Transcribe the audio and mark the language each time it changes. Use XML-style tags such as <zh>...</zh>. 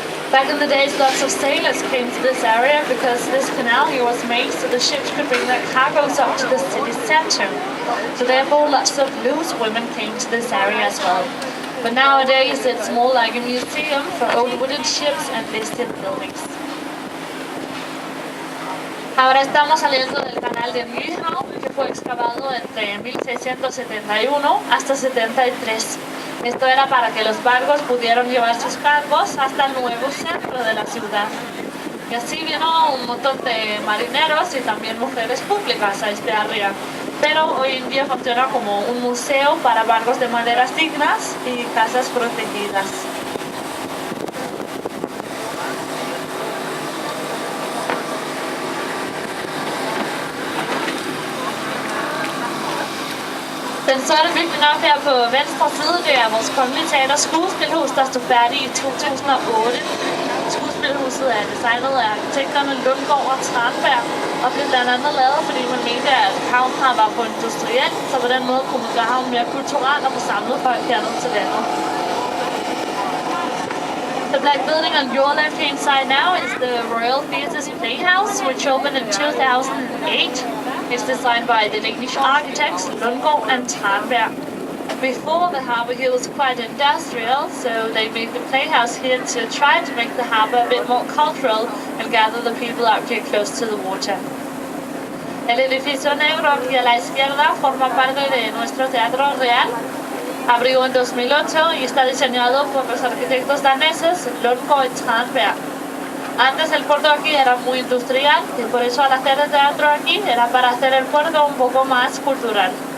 <en>Back in the days, lots of sailors came to this area because this canal here was made so the ships could bring their cargoes up to the city center. So therefore, lots of loose women came to this area as well. But nowadays, it's more like a museum for old wooden ships and listed buildings.</en> <es>Ahora estamos saliendo del canal de Nyhavn, que fue excavado entre 1671 hasta 73. Esto era para que los barcos pudieran llevar sus cargos hasta el nuevo centro de la ciudad. Y así vino un montón de marineros y también mujeres públicas a este área. Pero hoy en día funciona como un museo para barcos de maderas dignas y casas protegidas.</es> <da>Den sorte bygning op her på venstre side, det er vores Kongelige Teaters skuespilhus, der stod færdig i 2008. Skuespilhuset er designet af arkitekterne Lundgaard og Tranberg, og blev blandt andet lavet, fordi man mente, at havnen var for industriel, så på den måde kunne man gøre havnen mere kulturel og få samlet folk hernede til landet.</da> <en>The black building on your left-hand side now is the Royal Theatre's Playhouse, which opened in 2008. It's designed by the Danish architects Lundgaard and Tranberg. Before, the harbour here was quite industrial, so they made the playhouse here to try to make the harbour a bit more cultural and gather the people out here close to the water.</en> <es>El edificio negro aquí a la izquierda forma parte de nuestro Teatro Real. Abrió en 2008 y está diseñado por los arquitectos daneses Lundgaard y Tranberg. Antes el puerto aquí era muy industrial y por eso al hacer el teatro aquí era para hacer el puerto un poco más cultural.</es>